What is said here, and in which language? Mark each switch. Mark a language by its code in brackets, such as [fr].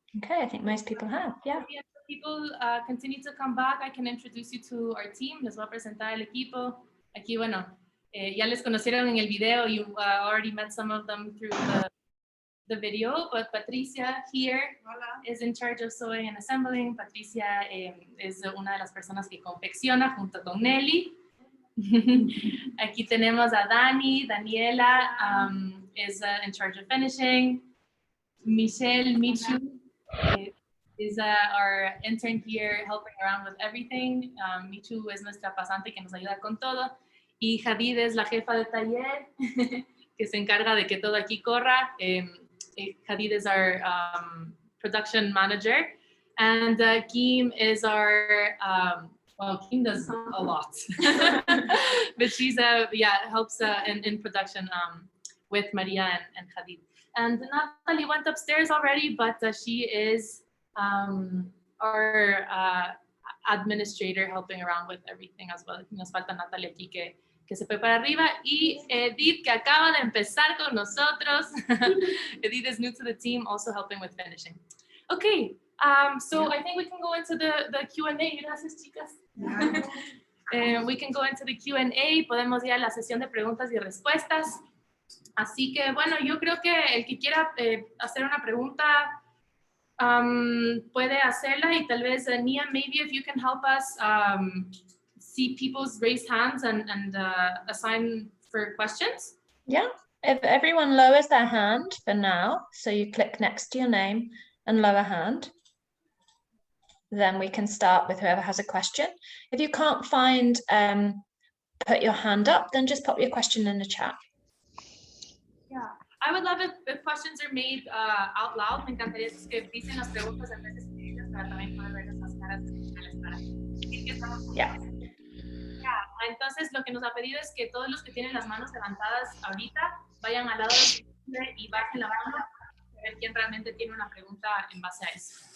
[en] Okay, I think most people have, yeah. If people continue to come back, I can introduce you to our team. [es] Les voy a presentar el equipo. Aquí, bueno, ya les conocieron en el video. [en] You already met some of them through the video, but Patricia here is in charge of sewing and assembling. [es] Patricia es una de las personas que confecciona junto con Nelly. Aquí tenemos a Dani. [en] Daniela is in charge of finishing. Michelle Michu is our intern here helping around with everything. [es] Michu es nuestra pasante que nos ayuda con todo. Y Jadid es la jefa de taller que se encarga de que todo aquí corra. [en] Jadid is our production manager. And Kim is our, well, Kim does a lot. But she's, helps in production with Maria and Jadid. And Natalie went upstairs already, but she is our administrator helping around with everything as well. [es] Nos falta Natalie aquí que se fue para arriba. Y Edith, que acaba de empezar con nosotros. [en] Edith is new to the team, also helping with finishing. Okay, so I think we can go into the Q&A. [es] Gracias, chicas. [en] We can go into the Q&A. [es] Podemos ir a la sesión de preguntas y respuestas. Así que, bueno, yo creo que el que quiera hacer una pregunta puede hacerla y tal vez, Nia, [en] maybe if you can help us see people's raised hands and assign for questions. Yeah, if everyone lowers their hand for now, so you click next to your name and lower hand, then we can start with whoever has a question. If you can't find put your hand up, then just pop your question in the chat. Yeah, I would love if questions are made out loud. [es] Me encantaría que dicen las preguntas en vez de escribirlas para también poder ver las caras para decir que estamos. [en] Yeah. [es] Yeah, entonces lo que nos ha pedido es que todos los que tienen las manos levantadas ahorita vayan al lado del y bajen la mano para ver quién realmente tiene una pregunta en base a eso.